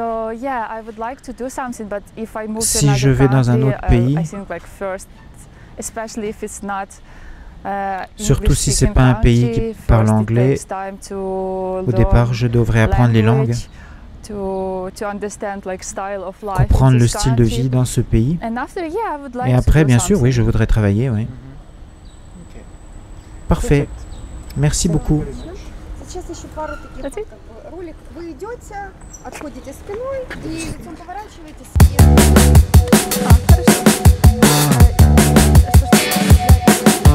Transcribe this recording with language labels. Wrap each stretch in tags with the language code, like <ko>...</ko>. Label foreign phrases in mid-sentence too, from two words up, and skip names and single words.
<fr>Si je vais dans un autre pays, surtout si ce n'est pas un pays qui parle anglais, au départ je devrais apprendre les langues, comprendre le style de vie dans ce pays. Et après, bien sûr, oui, je voudrais travailler, oui. Parfait. Merci beaucoup.</fr> <ru>Сейчас еще пару таких как бы ролик. Вы идете, отходите спиной и лицом поворачиваетесь.</ru>